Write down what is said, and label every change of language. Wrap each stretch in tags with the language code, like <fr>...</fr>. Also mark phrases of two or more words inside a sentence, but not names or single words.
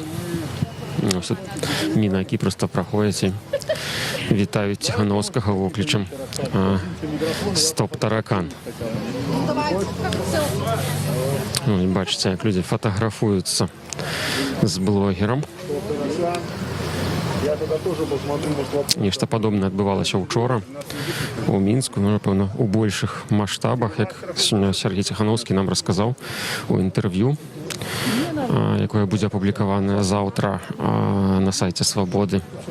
<uk>Ось тут мінаки просто проходять і вітають Тихановського вокличем «Стоп, таракан». Ну, і бачите, як люди фотографуються з блогером.</uk> <be>Нешта падобнае адбывалася ўчора у Мінску, ну, напэўна, у большых маштабах, як сёння Сергей Тихановскі нам расказаў у інтэрв'ю, якое будзе апублікаванае заўтра на сайце Свабоды.</be>